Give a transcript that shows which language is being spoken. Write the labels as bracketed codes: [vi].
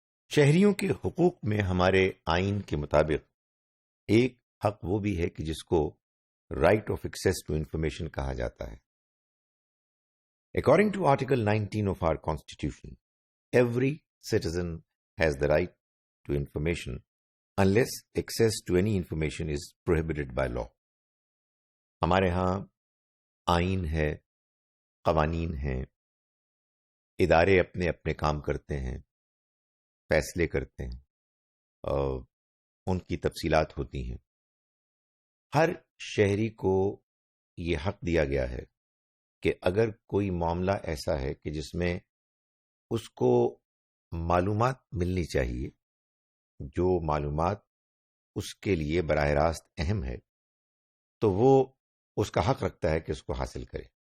[ur] شہریوں کے حقوق میں ہمارے آئین کے مطابق ایک حق وہ بھی ہے کہ جس کو right of access to information کہا جاتا ہے. [en] According to Article 19 of our Constitution, every citizen has the right to information unless access to any information is prohibited by law. [ur] ہمارے ہاں آئین ہے، قوانین ہیں، ادارے اپنے اپنے کام کرتے ہیں، فیصلے کرتے ہیں، ان کی تفصیلات ہوتی ہیں. ہر شہری کو یہ حق دیا گیا ہے کہ اگر کوئی معاملہ ایسا ہے کہ جس میں اس کو معلومات ملنی چاہیے، جو معلومات اس کے لیے براہ راست اہم ہے، تو وہ اس کا حق رکھتا ہے کہ اس کو حاصل کرے.